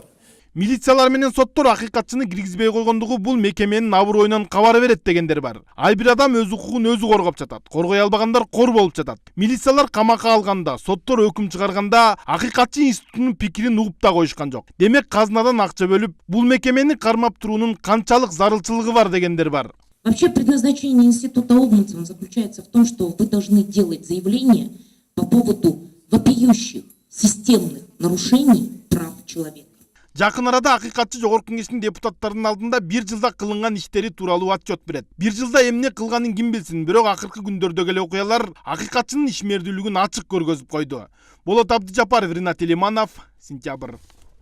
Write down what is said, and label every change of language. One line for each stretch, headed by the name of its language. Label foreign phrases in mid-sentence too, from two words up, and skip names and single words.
Kyrgyz: Милициялар менен соттор акыйкатчыны киргизбей койгондугу бул мекеменин абыройунан кабар берет дегендер бар. Ай бир адам өз укугун өзү коргоп жатат. Коргой албагандар кор болуп жатат. Милициялар камакка алганда, соттор өкүм чыгарганда акыйкатчы институтунун пикирин угуп да коюшкан жок. Демек казынадан акча бөлүп, бул мекемени кармап туруунун канчалык зарылчылыгы бар дегендер бар.
Russian: Вообще предназначение института омбудсмена заключается в том, что вы должны делать заявления по поводу вопиющих системных нарушений прав человека.
Kyrgyz: Жакын арада акыйкатчы жогорку кеңештин депутаттарынын алдында 1 жылда кылынган иштери тууралуу отчет берет. 1 жылда эмне кылганын ким билсин, бирок акыркы күндөрдөгү эле окуялар акыйкатчынын ишмердүүлүгүн ачык көргөзүп койду. Болот Абдыжапаров, Ринат Элиманов, Сентябрь.